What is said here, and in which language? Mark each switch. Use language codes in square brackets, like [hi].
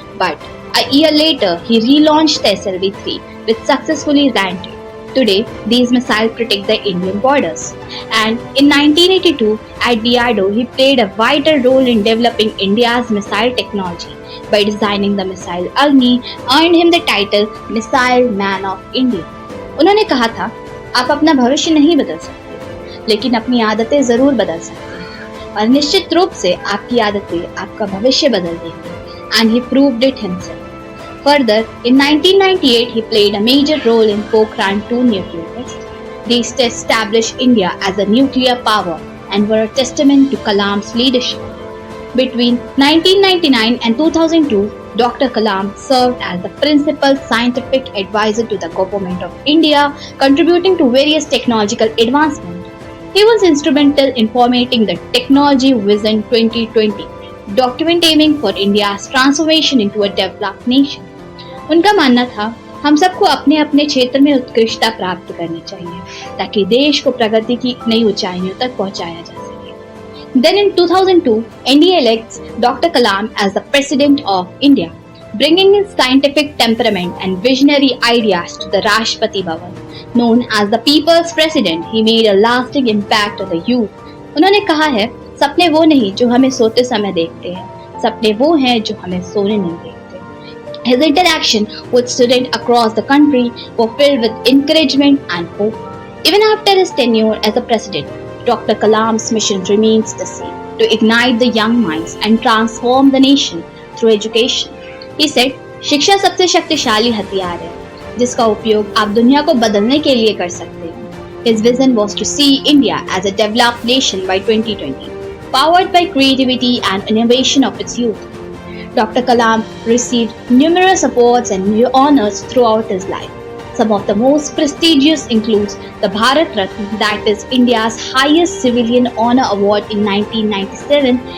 [en] But a year later, he relaunched the SLV-3, which successfully landed. Today, these missiles protect the Indian borders. And in 1982, at DRDO, he played a vital role in developing India's missile technology by designing the missile Agni, earned him the title Missile Man of India. [hi] उन्होंने कहा था, आप अपना भविष्य नहीं बदल सकते, लेकिन अपनी आदतें जरूर बदल सकते हैं, और निश्चित रूप से आपकी आदतें आपका भविष्य बदल देंगी. [en] And he proved it himself. Further, in 1998, he played a major role in Pokhran 2 nuclear test. These tests established India as a nuclear power and were a testament to Kalam's leadership. Between 1999 and 2002, Dr. Kalam served as the principal scientific advisor to the government of India, contributing to various technological advancements. He was instrumental in formatting the Technology Vision 2020, document aiming for India's transformation into a developed nation. [hi] उनका मानना था, हम सबको अपने अपने क्षेत्र में उत्कृष्टता प्राप्त करनी चाहिए ताकि देश को प्रगति की नई ऊंचाइयों तक पहुंचाया जा सके. [en] Then in 2002, NDA elects Dr. Kalam as the President of India, bringing his scientific temperament and visionary ideas to the Rashtrapati Bhavan. Known as the People's President, he made a lasting impact on the youth. [hi] उन्होंने कहा है, सपने वो नहीं जो हमें सोते समय देखते हैं, सपने वो हैं जो हमें सोने नहीं देते. [en] His interaction with students across the country were filled with encouragement and hope. Even after his tenure as a president, Dr. Kalam's mission remains the same, to ignite the young minds and transform the nation through education. He said, [hi] शिक्षा सबसे शक्तिशाली हथियार है, जिसका उपयोग आप दुनिया को बदलने के लिए कर सकते हैं. [en] His vision was to see India as a developed nation by 2020, powered by creativity and innovation of its youth. Dr. Kalam received numerous awards and honors throughout his life. Some of the most prestigious includes the Bharat Ratna, that is India's highest civilian honor award in 1997.